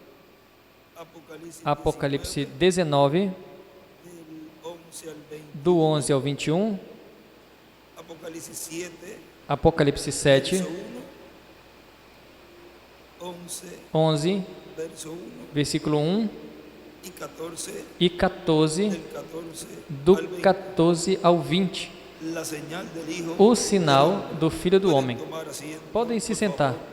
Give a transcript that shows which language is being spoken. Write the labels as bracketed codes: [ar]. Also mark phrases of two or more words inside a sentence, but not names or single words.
[pt] Apocalipse 19, do 11 ao 21, Apocalipse 7, 11, versículo 1, e 14, [es] del 14 [pt] do [es] al 20, [pt] 14 ao 20, [es] la señal del Hijo [pt] o [es] del [pt] sinal [es] Hombre. [pt] do Filho do [es] Pueden [pt] Homem. [es] tomar asiento, [pt] Podem se [es] por [pt] sentar, [es] favor.